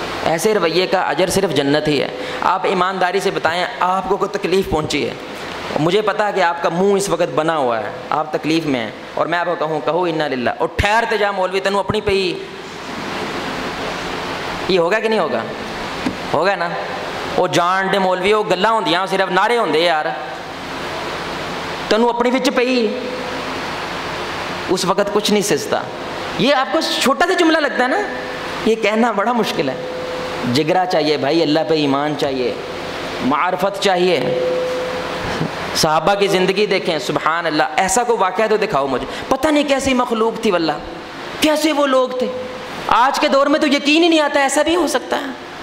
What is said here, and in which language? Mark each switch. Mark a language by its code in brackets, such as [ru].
[ur] ایسے رویے کا اجر صرف جنت ہی ہے. آپ ایمانداری سے بتائیں, آپ کو کوئی تکلیف پہنچی ہے, مجھے پتا ہے کہ آپ کا منہ اس وقت بنا ہوا ہے, آپ تکلیف میں ہیں, اور میں آپ کو کہوں انا للہ, اور [pa] ٹھہرتے جا مولوی تینوں اپنی پہ ہی, [ur] یہ ہوگا کہ نہیں ہوگا؟ ہوگا نا. [pa] وہ جان دے مولوی, وہ گلاں ہوندیاں, صرف نعرے ہوندے یار, تینوں اپنی وچ پئی, [ur] اس وقت کچھ نہیں سجتا. یہ آپ کو چھوٹا سا جملہ لگتا ہے نا, یہ کہنا بڑا مشکل ہے. جگرا چاہیے بھائی, اللہ پہ ایمان چاہیے, معرفت چاہیے. صحابہ کی زندگی دیکھیں, سبحان اللہ, ایسا کوئی واقعہ تو دکھاؤ مجھے. پتہ نہیں کیسی مخلوق تھی واللہ, کیسے وہ لوگ تھے. آج کے دور میں تو یقین ہی نہیں آتا ایسا بھی ہو سکتا ہے.